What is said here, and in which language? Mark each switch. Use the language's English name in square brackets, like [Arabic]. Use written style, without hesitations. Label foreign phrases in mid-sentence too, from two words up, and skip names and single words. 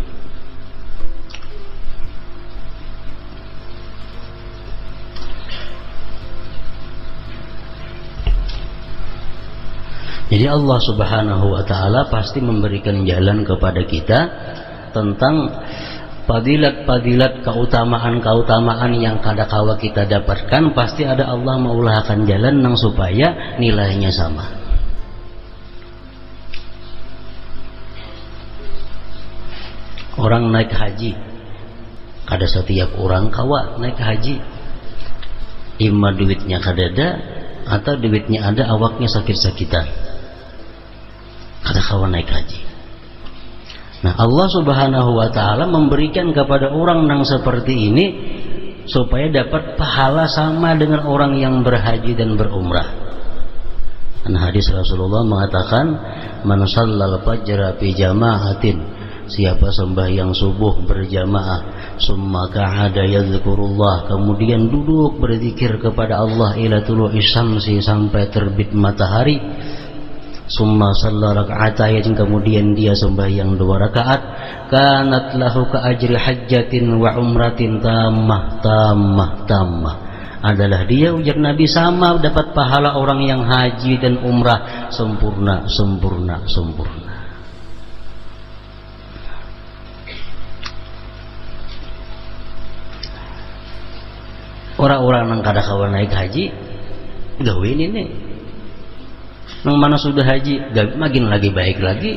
[Indonesian] Jadi [Arabic] الله سبحانه وتعالى [Indonesian] pasti memberikan jalan kepada kita tentang fadilat-fadilat, keutamaan-keutamaan yang kadakala kita dapatkan. [Banjar] Pasti ada Allah maulahkan jalan nang supaya nilainya sama. Orang naik haji, kada setiap orang kawa naik haji. Ima duitnya kadada atau duitnya ada awaknya sakit-sakitan. Kada kawan naik haji. Nah, [Arabic] الله سبحانه وتعالى [Indonesian] memberikan kepada orang yang seperti ini supaya dapat pahala sama dengan orang yang berhaji dan berumrah. Karena hadis Rasulullah mengatakan, [Arabic] من صلى الفجر في جماعة, [Indonesian] siapa sembahyang subuh berjamaah, summa [Arabic] قعد يذكر الله, [Indonesian] kemudian duduk berzikir kepada Allah [Arabic] إلى طلوع الشمس, [Indonesian] sampai terbit matahari, [Arabic] ثم صلى ركعتين, [Indonesian] kemudian dia sembahyang 2 rakaat, [Arabic] كانت له كأجر حجة وعمرة تامة, [Indonesian] adalah dia, ujar Nabi, sama dapat pahala orang yang haji dan umrah sempurna. [Banjar] Orang-orang yang kada kawan naik haji gawin ini nang mana sudah haji makin lagi baik lagi.